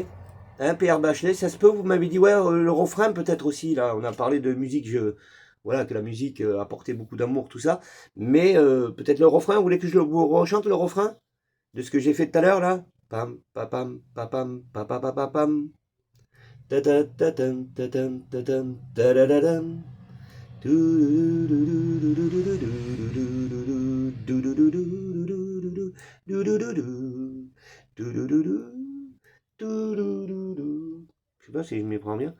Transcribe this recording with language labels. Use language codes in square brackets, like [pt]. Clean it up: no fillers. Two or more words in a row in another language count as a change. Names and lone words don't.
[fr] Hein, Pierre Bachelet, ça se peut, vous m'avez dit ouais, le refrain peut-être aussi, là, on a parlé de musique, voilà, que la musique apportait beaucoup d'amour, tout ça. Mais peut-être le refrain, vous voulez que je vous rechante le refrain de ce que j'ai fait tout à l'heure là? Pam, papam, papam, papapapapam. Je sais pas si je m'y prends bien.